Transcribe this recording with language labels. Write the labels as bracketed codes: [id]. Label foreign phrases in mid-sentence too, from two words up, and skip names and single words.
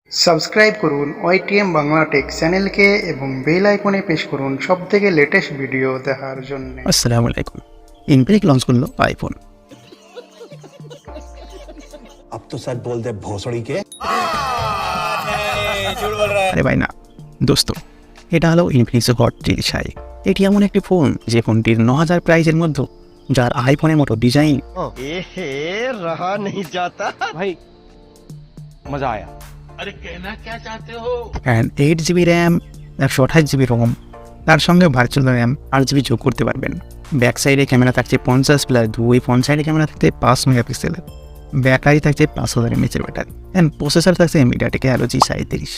[bn] সাবস্ক্রাইব করুন ওয়াইটিএম বাংলা টেক চ্যানেলকে এবং বেল আইকনে প্রেস করুন সবথেকে [en] latest video [bn] দেখার জন্য। আসসালামু আলাইকুম। ইনফিনিক্স লঞ্চ করলো আইফোন। [hi] अब तो सच बोल दे भोसड़ी के। [bn] আরে ভাই না দোস্ত, এটা হলো ইনফিনিক্স হট ডিজাইন। এটি এমন একটি ফোন যে ফোনটির 9000 প্রাইসের মধ্যে যার আইফোনের মতো ডিজাইন [hi] रहा नहीं जाता भाई, मजा आया। [en] and 8GB RAM, 128GB ROM, [bn] তার সঙ্গে [en] virtual RAM 8GB [bn] যোগ করতে পারবেন। [en] back side [bn] ক্যামেরা থাকছে 50+2, [en] front side [bn] ক্যামেরা থাকছে 5 মেগাপিক্সেলের, ব্যাটারি থাকছে 5000 mAh ব্যাটারি, [en] and processor [bn] থাকছে মিডিয়াটেক হেলিও G37।